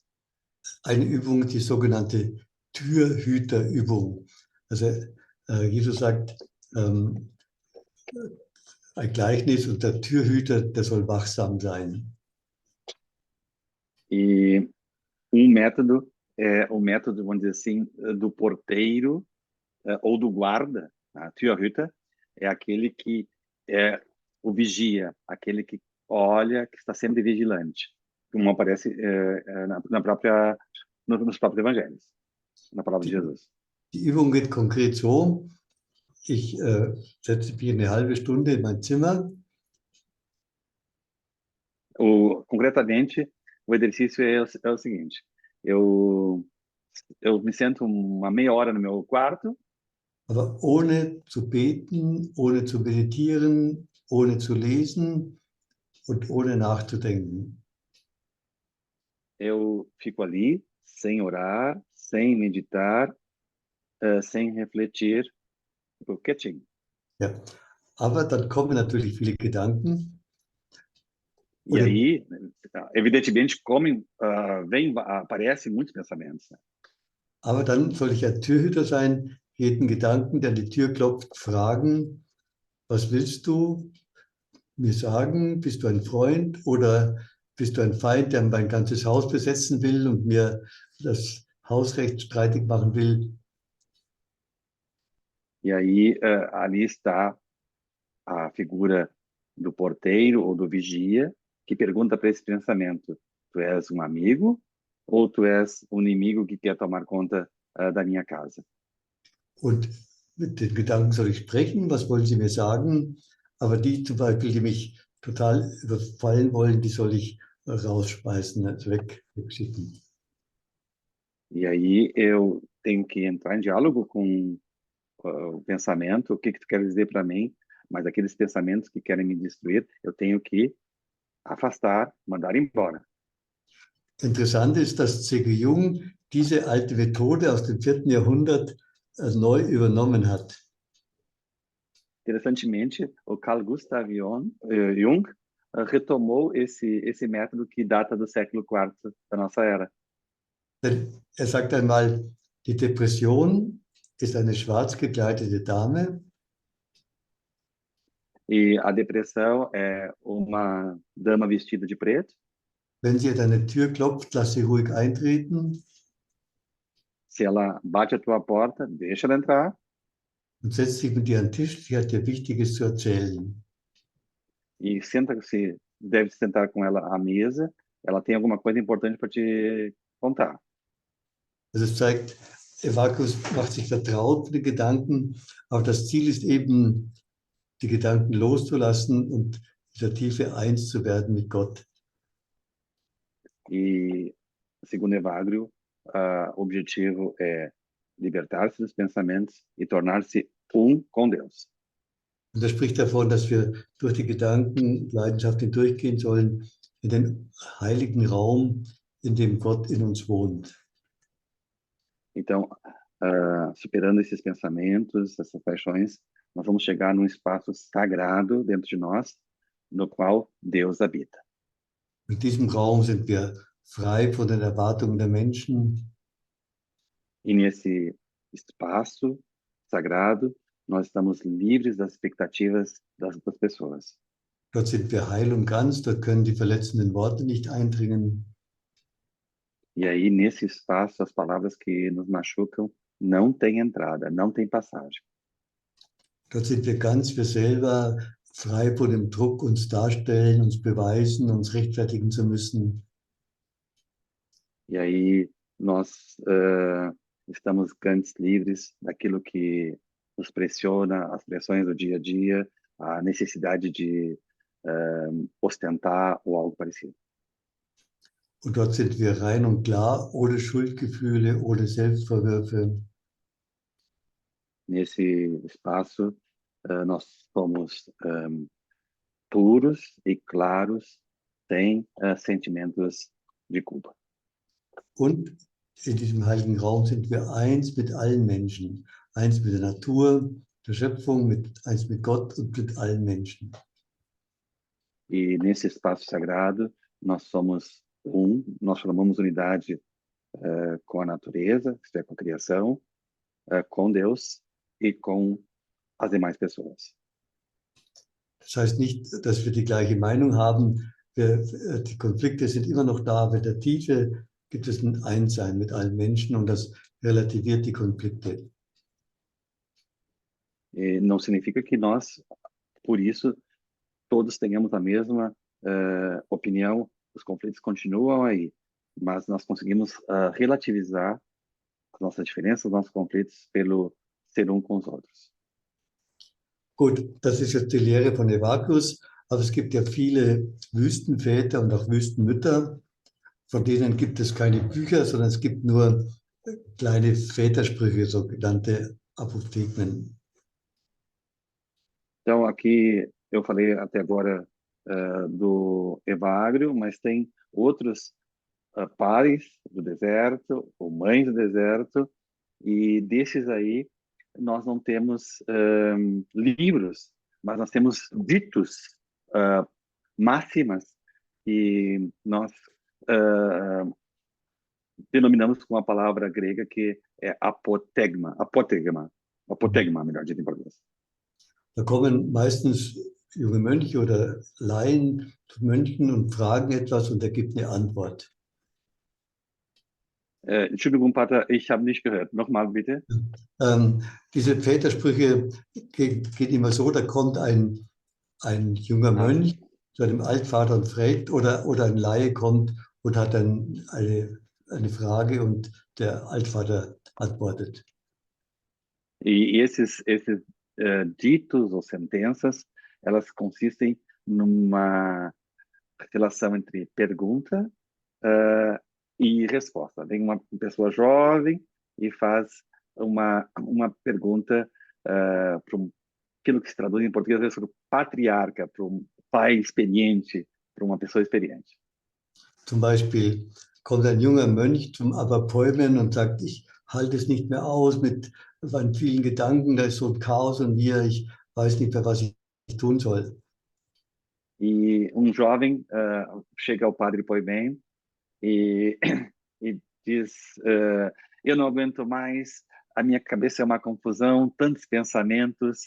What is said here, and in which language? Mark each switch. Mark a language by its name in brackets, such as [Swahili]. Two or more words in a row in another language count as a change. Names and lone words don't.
[German] Eine Übung, die sogenannte Türhüterübung. Also Jesus sagt, ein Gleichnis und der Türhüter, der soll wachsam sein. [Portuguese] E um método é o método, vamos dizer assim, do porteiro ou do guarda. A Türhüter é aquele que é o vigia, aquele que olha, que está sempre vigilante, como aparece nos próprios evangelhos, na palavra de Jesus. [German] Die Übung geht konkret so: Ich setze mich eine halbe Stunde in mein Zimmer. [Portuguese] Concretamente, o exercício é o seguinte: eu me sento uma meia hora no meu quarto, [German] Aber ohne zu beten, ohne zu meditieren, ohne zu lesen und ohne nachzudenken. [Portuguese] eu fico ali sem orar, sem meditar, sem refletir, quietinho. [German] Ja. Aber dann kommen natürlich viele Gedanken. [Portuguese] E [German] Oder, [Portuguese] aí, evidentemente, aparecem muitos pensamentos. Né? [German] aber dann soll ich ein Türhüter sein, jeden Gedanken, der an die Tür klopft, fragen: Was willst du mir sagen? Bist du ein Freund oder bist du ein Feind, der mein ganzes Haus besetzen will und mir das Hausrecht streitig machen will? [Portuguese] E aí, ali está a figura do porteiro ou do vigia, que pergunta para esse pensamento: tu és um amigo ou tu és um inimigo que quer tomar conta da minha casa? [German] Und mit den Gedanken soll ich sprechen, was wollen sie mir sagen? Aber die zum Beispiel, die mich total überfallen wollen, die soll ich rausschmeißen, wegschicken. [Portuguese] E aí eu tenho que entrar em diálogo com o pensamento: o que tu quer dizer para mim? Mas aqueles pensamentos que querem me destruir, eu tenho que afastar, mandar embora. [German] Interessant ist, dass C.G. Jung diese alte Methode aus dem 4. Jahrhundert neu übernommen hat. [Portuguese] Interessantemente, o Carl Gustav Jung retomou esse método que data do século IV da nossa era. [German] Denn er sagt einmal, die Depression ist eine schwarz gekleidete Dame. [Portuguese] E a depressão é uma dama vestida de preto. [German] Wenn sie an deine Tür klopft, lass sie ruhig eintreten. [Portuguese] Se ela bate a tua porta, deixa ela entrar. [German] Und setz dich mit ihr an den Tisch, sie hat dir Wichtiges zu erzählen. [Portuguese] E deve sentar com ela à mesa. Ela tem alguma coisa importante para te contar. [German] Also es zeigt, Evagrius macht sich vertraut mit den Gedanken, aber das Ziel ist eben, die Gedanken loszulassen und in der Tiefe eins zu werden mit Gott. [Portuguese] E, segundo Evagrio, o objetivo é libertar-se dos pensamentos e tornar-se com Deus. [German] Und er spricht davon, dass wir durch die Gedankenleidenschaft hindurchgehen sollen in den heiligen Raum, in dem Gott in uns wohnt. [Portuguese] Então, superando esses pensamentos, essas paixões, nós vamos chegar num espaço sagrado dentro de nós, no qual Deus habita. [German] In diesem Raum sind wir frei von den Erwartungen der Menschen. [Portuguese] E nesse espaço sagrado, nós estamos livres das expectativas das outras pessoas. [German] Dort sind wir heil und ganz, dort können die verletzenden Worte nicht eindringen. [Portuguese] E aí, nesse espaço, as palavras que nos machucam não têm entrada, não têm passagem. [German] Dort sind wir ganz wir selber, frei von dem Druck, uns darstellen, uns beweisen, uns rechtfertigen zu müssen. [Portuguese] E aí, nós estamos ganz livres daquilo que nos pressiona, as pressões do dia a dia, a necessidade de ostentar ou algo parecido. [German] Und dort sind wir rein und klar, ohne Schuldgefühle, ohne Selbstvorwürfe. [Portuguese] Nesse espaço, nós somos puros e claros, sem sentimentos de culpa. [German] Und in diesem heiligen Raum sind wir eins mit allen Menschen. Eins mit der Natur, der Schöpfung, eins mit Gott und mit allen Menschen. [Portuguese] E nesse espaço sagrado, nós somos nós formamos unidade com a natureza, isto é, com a criação, com Deus e com as demais pessoas. [German] Das heißt nicht, dass wir die gleiche Meinung haben. Die Konflikte sind immer noch da, aber in der Tiefe gibt es ein Einssein mit allen Menschen und das relativiert die Konflikte. [Portuguese] E não significa que nós, por isso, todos tenhamos a mesma opinião, os conflitos continuam aí, mas nós conseguimos relativizar as nossas diferenças, os nossos conflitos, pelo ser com os outros. [German] Gut, das ist jetzt die Lehre von Evagrius, aber es gibt ja viele Wüstenväter und auch Wüstenmütter, von denen gibt es keine Bücher, sondern es gibt nur kleine Vätersprüche, sogenannte Apophthegmen. [Portuguese] Então, aqui eu falei até agora do Evagrio, mas tem outros pais do deserto, ou mães do deserto, e desses aí nós não temos livros, mas nós temos ditos, máximas, que nós denominamos com a palavra grega que é apotegma, melhor dito em português. [German] Da kommen meistens junge Mönche oder Laien zu Mönchen und fragen etwas und er gibt eine Antwort. Entschuldigung, Pater, ich habe nicht gehört. Nochmal bitte. Diese Vätersprüche geht immer so, da kommt ein junger Mönch zu einem Altvater und fragt, oder ein Laie kommt und hat dann eine Frage und der Altvater antwortet. [Portuguese] E esses ditos ou sentenças, elas consistem numa relação entre pergunta e resposta. Vem uma pessoa jovem e faz uma pergunta para aquilo que se traduz em português para o patriarca, para um pai experiente, para uma pessoa experiente. [German] Zum Beispiel kommt ein junger Mönch zum Aberpäumen und sagt, ich halte es nicht mehr aus mit meinen vielen Gedanken, da ist so ein Chaos in mir, ich weiß nicht mehr, was ich tun soll. [Portuguese] E jovem chega ao Padre Poimen e diz, eu não aguento mais, a minha cabeça é uma confusão, tantos pensamentos.